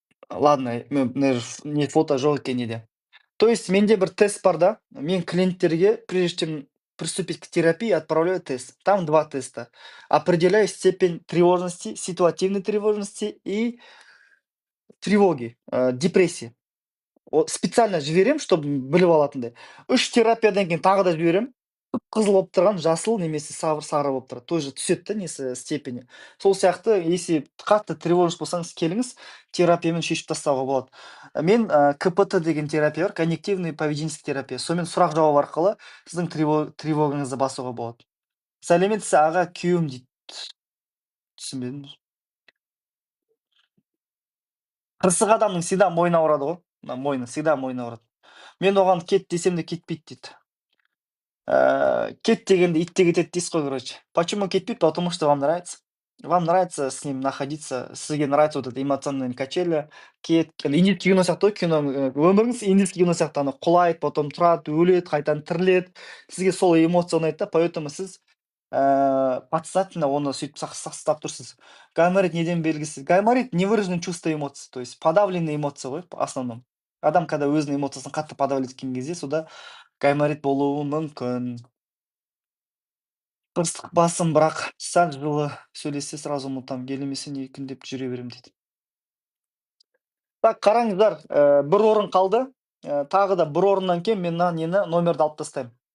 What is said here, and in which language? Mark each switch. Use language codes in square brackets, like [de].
[ru] Ладно, не фото [kk] жоқ екен неде. [ru] То есть [kk] менде бір тест бар да, мен клиенттерге, [ru] прежде чем приступить к терапии, отправляю тест. Там 2 теста. Определяю степень тревожности, ситуативной тревожности и тревоги, депрессии. Специально [kk] жіберем, [ru] чтобы [kk] біліп алатындай. 3 терапиядан кейін тағы да жіберем. Қызыл болып тұрған жасыл немесе сары болып тұрады. [ru] Тоже [kk] түседі да несі степені. Сол сияқты, [ru] если [kk] қатты тревожность болсаңыз келіңіз, терапиямен шешіп тастауға болады. Мен КПТ деген терапия бар, [ru] коннективный поведенческий [kk] терапия. Сонымен сұрақ жауап арқылы сіздің тревогаңызды басуға болады. Сәлеметсіз аға, күйеуім дейді. Түсінбедім. Қырсық адамның [ru] всегда [kk] мойны ауырады ғой. Мойны, всегда мойны ауырады. Мен оған кет десем де кетпейді дейді. Кет дегенде ит те кетеді дейсіз ғой, [ru] короче. Почему [kk] кетпейді? [ru] Потому что вам нравится. Вам нравится с ним находиться, сізге нравится вот это эмоциональный качели, индийский кино [kk] сияқты ғой [ru] кино, [kk] өміріңіз [ru] индийский кино [kk] сияқты ана құлайды, [ru] потом [kk] тұрады, өледі, қайтадан тіріледі. Сізге сол эмоция ұнайды да, [ru] поэтому [kk] сіз [ru] подсознательно [kk] оны сөйтіп сақтап тұрсыз. Гайморит неден белгісіз? [ru] Гайморит невыраженные чувства эмоций, то есть подавленные эмоции [kk] ғой [ru] в основном. [kk] Адам, [ru] когда [kk] өзінің эмоциясын қатты подавлять еткен кезде, сонда гайморит болуы мүмкін. Ыстық басым, бірақ сәл жылы сөйлессе [ru] сразу [kk] ұмытамын, келмесе не екіндеп жүре беремін дейді. Так, қараңыздар, бір орын қалды. Тағы да бір орыннан кейін мен мына нені номерді алып тастаймын.